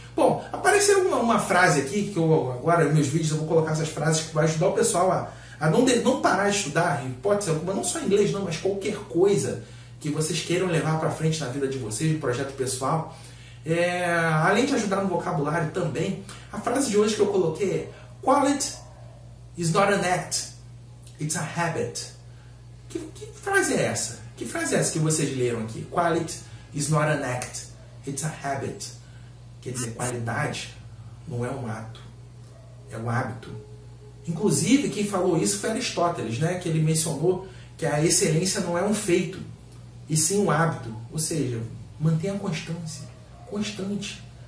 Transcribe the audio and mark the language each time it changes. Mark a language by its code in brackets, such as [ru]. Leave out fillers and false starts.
[pt] Bom, apareceu uma frase aqui, que eu agora nos meus vídeos eu vou colocar essas frases que vai ajudar o pessoal a não parar de estudar, hipótese alguma, não só inglês não, mas qualquer coisa que vocês queiram levar para frente na vida de vocês, no projeto pessoal. Além de ajudar no vocabulário também, a frase de hoje que eu coloquei é: [en] Quality is not an act, it's a habit. [pt] Que frase é essa? Que frase é essa que vocês leram aqui? [en] Quality is not an act, it's a habit. [pt] Quer dizer, qualidade não é um ato, é um hábito. Inclusive, quem falou isso foi Aristóteles, né? Que ele mencionou que a excelência não é um feito, e sim um hábito. Ou seja, mantenha a constância, constante.